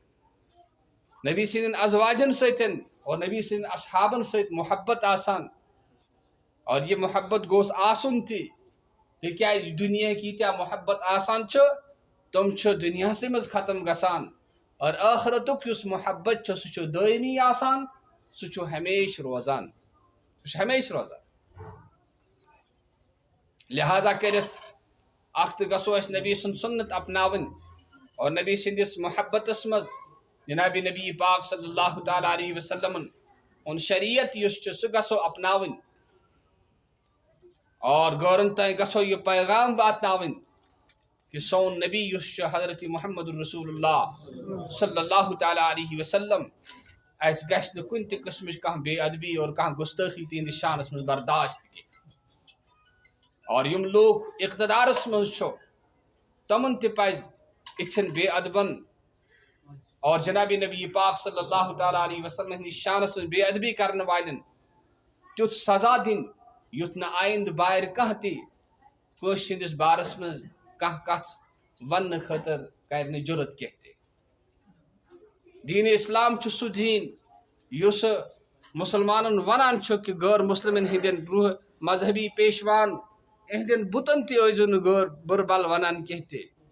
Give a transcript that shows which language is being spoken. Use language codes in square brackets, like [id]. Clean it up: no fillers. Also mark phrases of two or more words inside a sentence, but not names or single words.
[ks] اور نبی سٕنٛدٮ۪ن اصحابن سۭتۍ محبت آسان اور یہِ محبت گوٚژھ آسُن تہِ تِکیٛازِ دُنیاہٕکۍ ییٖتیٛاہ محبت آسان چھِ تِم چھِ دُنیاہسٕے منٛز ختم گژھان اور ٲخرتُک یُس محبت چھُ سُہ چھُ دٲیمی آسان سُہ چھُ ہمیشہِ روزان لہذا کٔرِتھ اکھ تہِ گژھو أسۍ نبی سُنٛد سُنت اپناوٕنۍ اور نبی سٕنٛدِس محبتس منٛز جناب نبی پاک [ar] صلی اللہ تعالیٰ علیہ وسلمن [ks] ہُنٛد شریعت یُس چھُ سُہ گژھو اپناوٕنۍ اور غورن تانۍ گژھو یہِ پیغام واتناوٕنۍ کہ سون نبی یُس چھُ حضرت محمد رسول اللہ [ar] صلی اللہ تعالیٰ علیہ وسلم [ks] اَسہِ گژھِ نہٕ کُنہِ تہِ قٕسمٕچ کانٛہہ بے ادبی اور کانٛہہ گُستٲخی تِہنٛدِس شانس منٛز برداشت کینٛہہ اور یِم لوٗکھ اقتدارس منٛز چھُ تِمن تہِ پزِ یِژھن بے ادبن اور جناب نبی پاک [ar] صلی اللہ تعالیٰ علیہ وسلم [ks] ہٕنٛدِس شانس منٛز بے ادبی کرن والٮ۪ن تیُتھ سزا دِنۍ یُتھ نہٕ آیندٕ بارِ کانٛہہ تہِ کٲنٛسہِ ہٕنٛدِس بارس منٛز کانٛہہ کتھ وننہٕ خٲطرٕ کرِ نہٕ جُرت کینٛہہ تہِ دیٖنِ اسلام چھُ سُہ دیٖن یُس مُسلمانن ونان چھُ کہِ غٲر مُسلمن ہٕنٛدٮ۪ن برٛونٛہہ مذہبی پیشوان یِہنٛدٮ۪ن بُتن تہِ ٲسۍزیو نہٕ بُرٕ بل ونان کینٛہہ تہِ